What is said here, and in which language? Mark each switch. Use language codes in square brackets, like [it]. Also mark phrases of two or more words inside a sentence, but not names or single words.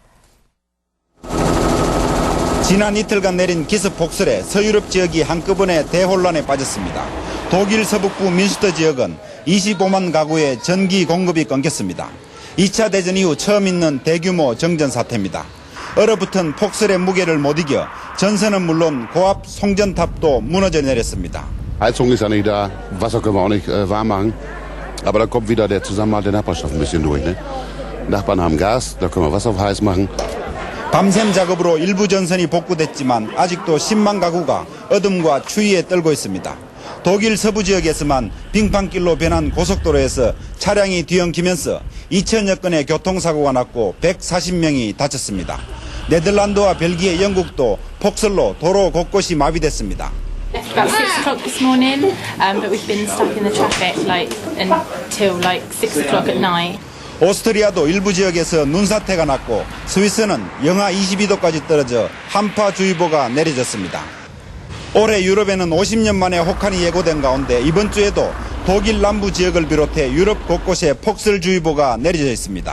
[ko] 지난 이틀간 내린 기습 폭설에 서유럽 지역이 한꺼번에 대혼란에 빠졌습니다. 독일 서북부 민슈터 지역은 25만 가구의 전기 공급이 끊겼습니다. 2차 대전 이후 처음 있는 대규모 정전 사태입니다. 얼어붙은 폭설의 무게를 못 이겨 전선은 물론 고압 송전탑도 무너져 내렸습니다. [de] Heizung ist ja nicht da, Wasser können wir auch nicht warm machen. Aber da kommt wieder der Zusammenhalt der Nachbarschaft ein bisschen durch. Ne? Nachbarn haben Gas, da können wir Wasser heiß machen. [ko] 밤샘 작업으로 일부 전선이 복구됐지만 아직도 10만 가구가 어둠과 추위에 떨고 있습니다. 독일 서부 지역에서만 빙판길로 변한 고속도로에서 차량이 뒤엉키면서 2000여 건의 교통사고가 났고 140명이 다쳤습니다. 네덜란드와 벨기에, 영국도 폭설로 도로 곳곳이 마비됐습니다. [en] About 6 o'clock this morning, but we've been stuck in the traffic until 6 o'clock at night. [ko] 오스트리아도 일부 지역에서 눈사태가 났고 스위스는 영하 22도까지 떨어져 한파주의보가 내려졌습니다. 올해 유럽에는 50년 만에 혹한이 예고된 가운데 이번 주에도 독일 남부 지역을 비롯해 유럽 곳곳에 폭설주의보가 내려져 있습니다.